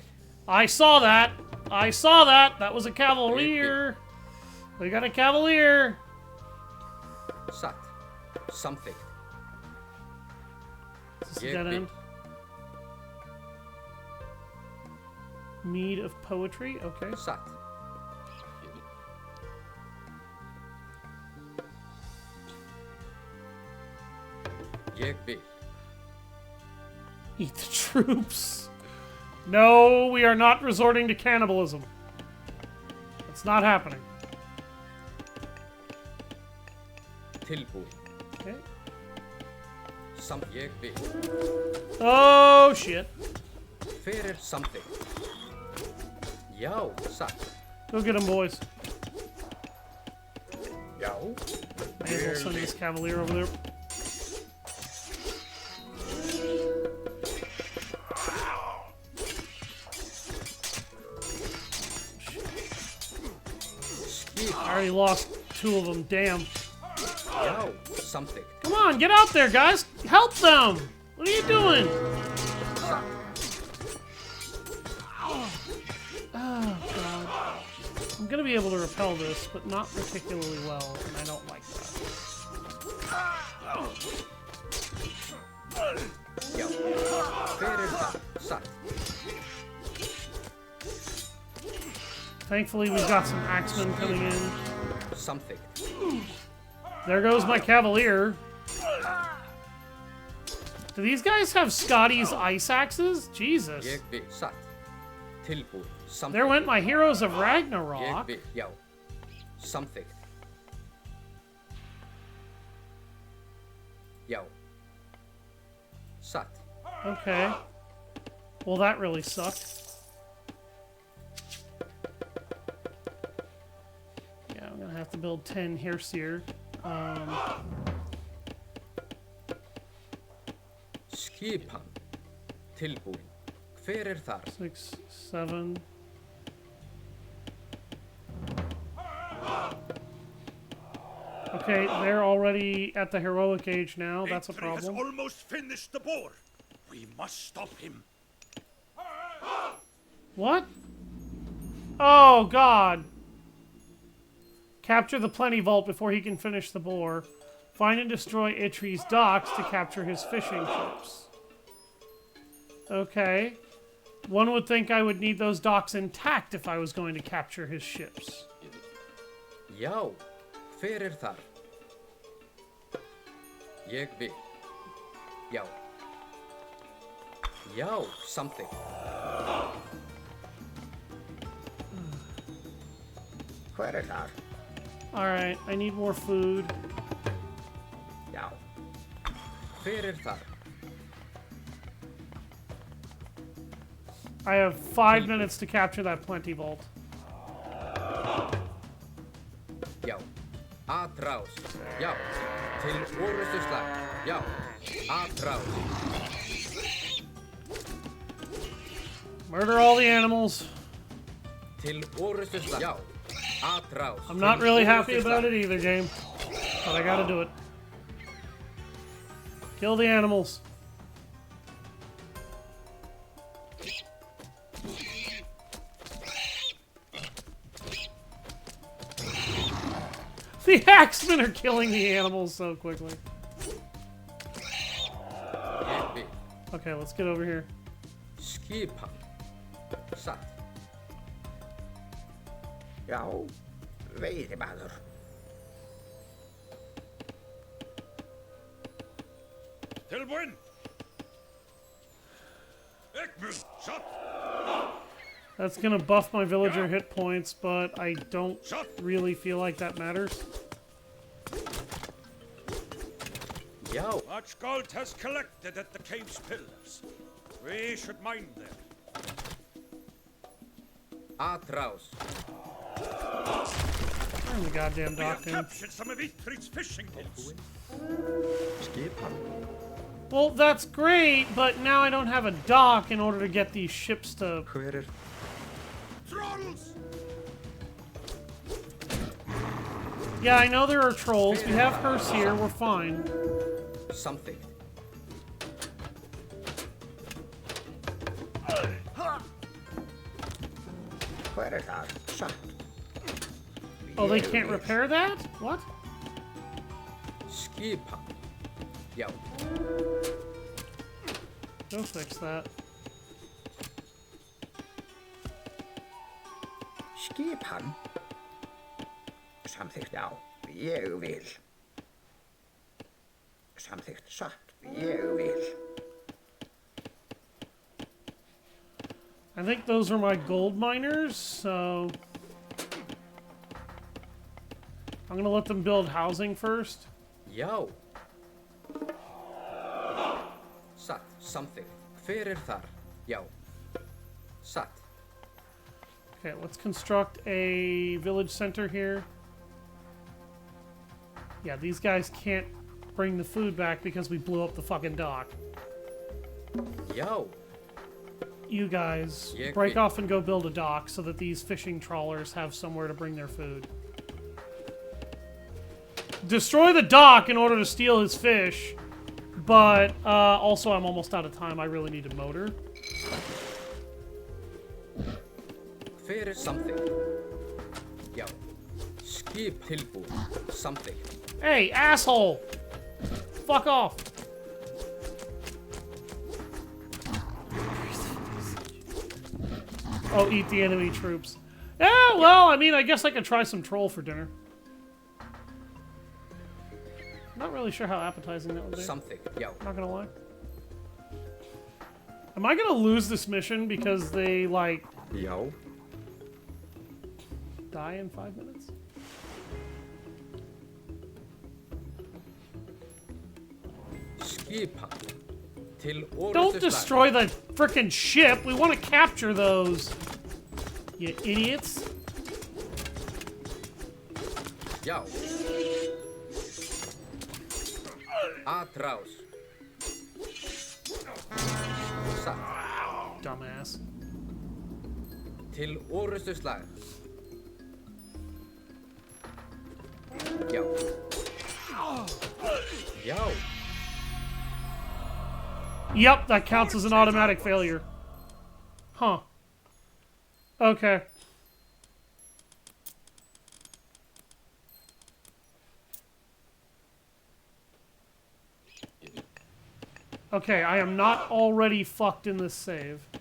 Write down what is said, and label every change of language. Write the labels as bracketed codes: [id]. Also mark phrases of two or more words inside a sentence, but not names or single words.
[en] I saw that. I saw that. That was a cavalier. We got a cavalier. [is] Sæll. Something. [en] Is this a dead end? Mead of poetry. Okay. [is] Sæll. Ég vil. [en] Eat the troops. No, we are not resorting to cannibalism. It's not happening. [is] Tilbúin. [en] Okay. [is] Ég vil. [en] Oh, shit. [is] Hver something. Já, sæll. [en] Go get him, boys. [is] Já. [en] May as well send this cavalier over there. I already lost 2 of them, damn. [is] Já, something. [en] Come on, get out there, guys! Help them! What are you doing? Oh, God. I'm gonna be able to repel this, but not particularly well, and I don't like that. [is] Já. Hver það? Satt. [en] Thankfully, we've got some axemen coming in. [is] Samþykkt. [en] There goes my cavalier. Do these guys have Scotty's ice axes? Jesus. [is] Ég vil. Satt. Tilbúin. Samþykkt. [en] There went my heroes of [is] Ég [en] Ragnarok. [is] vil. Já. Samþykkt. Já. Satt. [en] Okay. Well, that really sucked. Yeah, I'm gonna have to build 10 Herseer. [is] Skipan. Tilbúin. Hver þar? [en] 6, 7. Okay, they're already at the heroic age now. That's a Atri has problem. almost finished the boar. We must stop him. What? Oh, God. Capture the Plenty Vault before he can finish the boar. Find and destroy Itri's docks to capture his fishing ships. Okay. One would think I would need those docks intact if I was going to capture his ships. [is] Já. Hver þar? Ég vil. Já. Já. Samþykkt. Hver þar? [en] Alright, I need more food. [is] Já. Hver þar? [en] I have 5 minutes to capture that Plenty Vault. [is] Já. Atrás. Já. Til orrustuslag. Já. Atrás. [en] Murder all the animals. [is] Til orrustuslag. Já. Atrás. [en] I'm not really happy about it either, game. But I gotta do it. Kill the animals. The axemen are killing the animals so quickly. [is] Ég vil. [en] Okay, let's get over here. [is] Skipan. Satt. Já. Veiðimaður. Tilbúin. [en] Ekmund, shot. That's gonna buff my villager hit points, but I don't really feel like that matters. [is] Já. [en] Much gold has collected at the cave's pillars. We should mine them. [is] Atrás. [en] Turn the goddamn We have dock in. captured some of Itri's fishing boats. [is] Skipan. [en] Well, that's great, but now I don't have a dock in order to get these ships to... [is] Hver [en] Trolls! Yeah, I know there are trolls. We have Hearse here. We're fine. [is] Samþykkt. Hver þar? Satt. [en] Oh, they [is] Ég [en] can't [is] vil. [en] repair that? What? [is] Skipan. Já. [en] Go fix that. [is] Skipan. Samþykkt, já. Ég vil. Samþykkt, satt. Ég vil. [en] I think those are my gold miners, so... I'm gonna let them build housing first. [is] Já. Satt. Samþykkt. Hver þar? Já. Satt. [en] Okay, let's construct a village center here. Yeah, these guys can't bring the food back because we blew up the fucking dock. [is] Já. [en] You guys, Yeah, break okay. off and go build a dock so that these fishing trawlers have somewhere to bring their food. Destroy the dock in order to steal his fish, but also I'm almost out of time. I really need a motor. [is] Fyrir samþykkt. Já. Skip tilbúið. Samþykkt. [en] Hey, asshole! Fuck off! Oh, eat the enemy troops. Yeah, well, I mean, I guess I could try some troll for dinner. Not really sure how appetizing that would be. [is] Samþykkt. Já. [en] Not gonna lie. Am I gonna lose this mission because they, like, [is] Já. [en] die in 5 minutes? [is] Skipan. Til orrustu [en] Don't destroy the frickin' ship! We want to capture those! You idiots. [is] Já. Atrás. Satt. [en] Dumbass. [is] Til orrustu slag. Já. Já. [en] Yep, that counts as an automatic failure. Huh. Okay. Okay, I am not already fucked in this save.